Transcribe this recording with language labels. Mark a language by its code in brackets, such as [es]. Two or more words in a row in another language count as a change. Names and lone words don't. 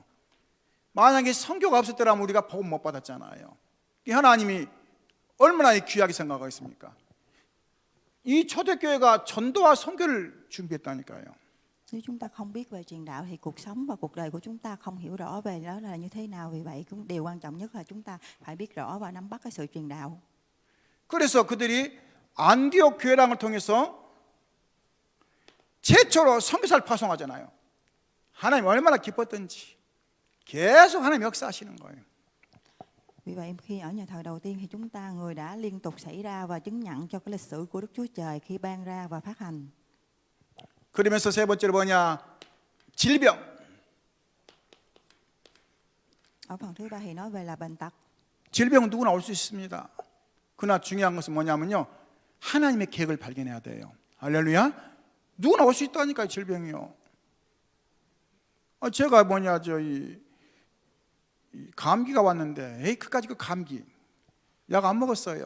[ko] 만약에 선교가 없었더라면 우리가 복음 못 받았잖아요. 하나님이 얼마나 귀하게 생각하겠습니까? 이 초대교회가 전도와 선교를 준비했다니까요. [vi] Nếu chúng ta không biết về truyền đạo thì cuộc sống và cuộc đời của chúng ta không hiểu rõ về đó là như thế nào. Vì vậy điều quan trọng nhất là chúng ta phải biết rõ và nắm bắt cái sự truyền đạo. [ko] 그래서 그들이 안디옥 교회랑을 통해서 최초로 선교사를 파송하잖아요. 하나님 얼마나 기뻤던지 계속 하나님 역사하시는 거예요. [vi] Vì vậy khi ở nhà thờ đầu tiên thì chúng ta người đã liên tục xảy ra và chứng nhận cho cái lịch sử của Đức Chúa Trời khi ban ra và phát hành. [ko] 그러면서 세 번째로 뭐냐? 질병. [vi] Ở phần thứ ba thì nói về là bệnh tật. [ko] 질병은 누구나 올 수 있습니다. 그러나 중요한 것은 뭐냐면요, 하나님의 계획을 발견해야 돼요. 할렐루야. 누구나 올 수 있다니까요. 질병이요. 제가 감기가 왔는데 그까지 그 감기 약 안 먹었어요.